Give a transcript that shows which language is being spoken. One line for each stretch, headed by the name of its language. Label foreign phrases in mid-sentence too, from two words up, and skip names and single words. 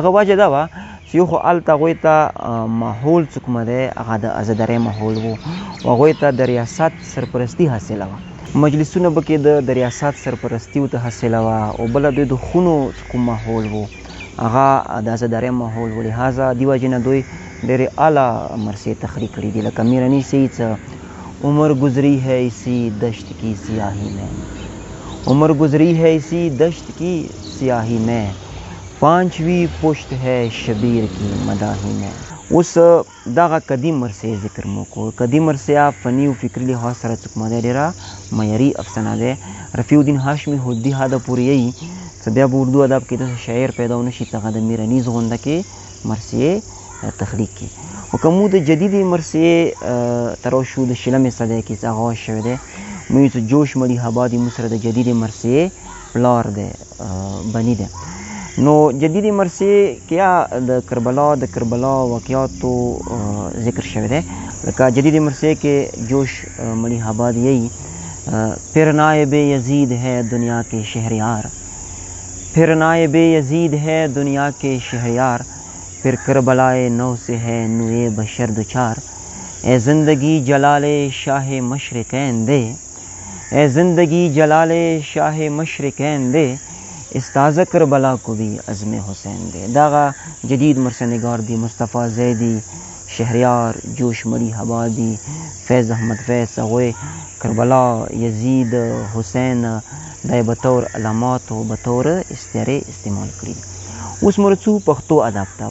Pashto: هغه وجه دا وه چې یو خو هلته هغوی ته ماحول چې کومه دی هغه د ازادارۍ ماحول و، او هغوی ته د ریاست سرپرستي حاصله وه. مجلسونه به کې د ریاست سرپرستي ورته حاصله وه، او بله دوی د خونو کوم ماحول و هغه د ازادارۍ ماحول و. لهذا دې وجې نه دوی ډېرې اعلی مرثیې تخلیق کړي دي.
Urdu: لکه میرنی څه عمر گزری ہے اسی دشت کی سیاہی میں، عمر گزری ہے اسی دشت کی سیاہی میں، پانچویں پشت ہے شبیر کی مداحی میں.
Pashto: اوس دغه قدیم مرثیې ذکر مو کړو. قدیم مرثیه فني او فکري لحاظ سره چې کومه دی ډېره معیاري افسانه دی. رفیع الدین هاشمي هودي حده پورې یي چې بیا به اردو ادب کې داسې شاعر پیدا ونه شي چې هغه د میرنیز غونډه کې مرثیې تخلیق کړي. خو که موږ د جدیدې مرثیې ته راشو د 20مې صدۍ کې چې آغاز شوی دی، موږ چې جوش ملي آبادي موږ سره د جدیدې مرثیې پلار دی، بني دی. نو جدیدی مرثیې کې د کربلا واقعاتو ذکر شوی دی. لکه جدیدی مرثیې کې
Urdu: جوش ملي آباد یہی پھر نائب یزید ہے دنیا کے شہریار، پھر نائب یزید ہے دنیا کے شہریار، پھر کربلائے نو سے ہے نوئے بشر دچار، اے زندگی جلال شاہ مشرقین دے، اے زندگی جلال شاہ مشرقین دے، استاذ کربلا کو بھی عزم حسین دے.
Pashto: دغه جدید مرثیه نگار دی. مصطفی زیدی، شهریار، جوش ملي آبادي، فیض احمد فیض، هغوی کربلا، یزید، حسین دا بطور علامات او بطور استعارې استعمال کړي. اوس مرڅو پښتو ادب ته.